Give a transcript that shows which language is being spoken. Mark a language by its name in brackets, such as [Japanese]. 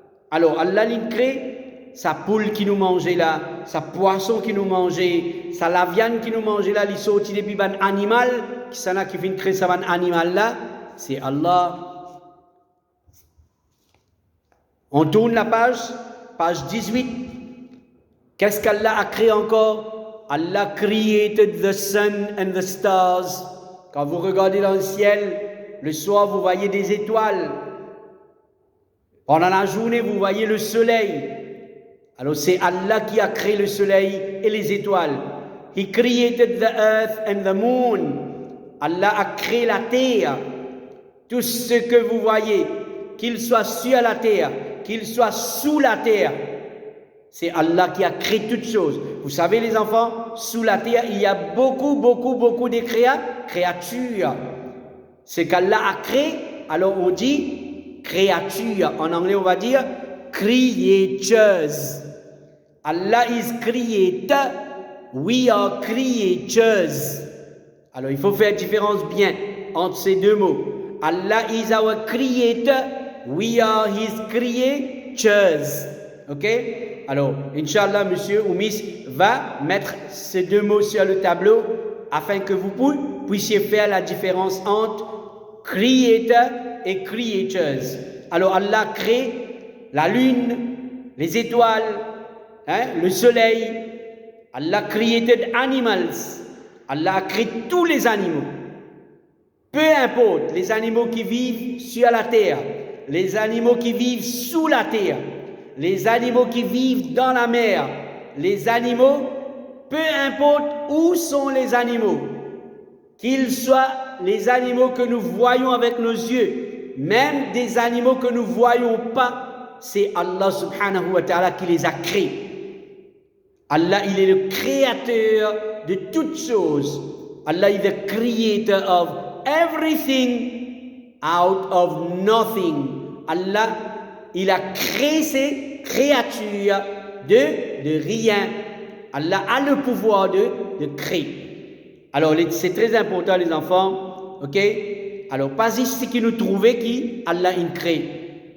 [French] Alors Allah il crée sa poule qui nous mangeait là, sa poisson qui nous mangeait, sa la viande qui nous mangeait là, il sortit depuis ban animal, qui s'en a qui vient créer ça ban animal là, c'est Allah. On tourne la page 18. Qu'est-ce qu'Allah a créé encore? [English] Allah created the sun and the stars. [French] Quand vous regardez dans le ciel, le soir vous voyez des étoiles. Pendant la journée vous voyez le soleil. Alors c'est Allah qui a créé le soleil et les étoiles. [English] He created the earth and the moon. [French] Allah a créé la terre. Tout ce que vous voyez, qu'il soit sur la terre, qu'il soit sous la terre, c'est Allah qui a créé toutes choses. Vous savez les enfants, sous la terre, il y a beaucoup de créatures. Ce qu'Allah a créé, alors on dit créature. En anglais, on va dire creatures. [English] Allah is creator, we are creatures. [French] Alors il faut faire différence bien entre ces deux mots. [English] Allah is our creator, we are his creatures. Ok? [French] Alors, Inch'Allah, monsieur ou miss va mettre ces deux mots sur le tableau afin que vous puissiez faire la différence entre creator et creatures. Alors, Allah crée la lune, les étoiles, le soleil. [English] Allah created animals. [French] Allah a créé tous les animaux. Peu importe, les animaux qui vivent sur la terre, les animaux qui vivent sous la terre, les animaux qui vivent dans la mer, les animaux, peu importe où sont les animaux, qu'ils soient les animaux que nous voyons avec nos yeux, même des animaux que nous ne voyons pas, c'est Allah subhanahu wa ta'ala qui les a créés. Allah, il est le créateur de toutes choses. [English] Allah is the creator of everything out of nothing. [French] Allah, il a créé ces créatures de rien. Allah a le pouvoir de créer. Alors, c'est très important, les enfants. Ok? Alors, pas ici qui nous trouvait qui Allah il crée.